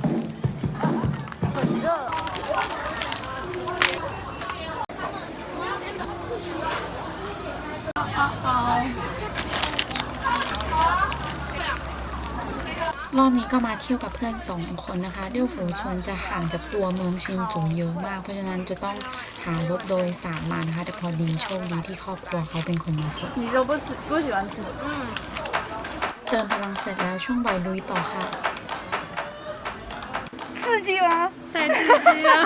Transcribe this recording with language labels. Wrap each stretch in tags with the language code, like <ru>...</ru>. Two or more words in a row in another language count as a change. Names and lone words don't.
<th>รอบนี้ก็มาเที่ยวกับเพื่อน2 คนนะคะเดี่ยวฝูชวนจะห่างจากตัวเมืองชินจูเยอะมากเพราะฉะนั้นจะต้องหารถโดยสารมานะคะแต่พอดีโชคดีที่ครอบครัวเขาเป็นคนมาส่ง</th> <zh>你都不喜欢吃。</zh> <th>เติมพลังเสร็จแล้วช่วงบ่ายลุยต่อค่ะ</th> <zh>刺激吗？太刺激了！</zh>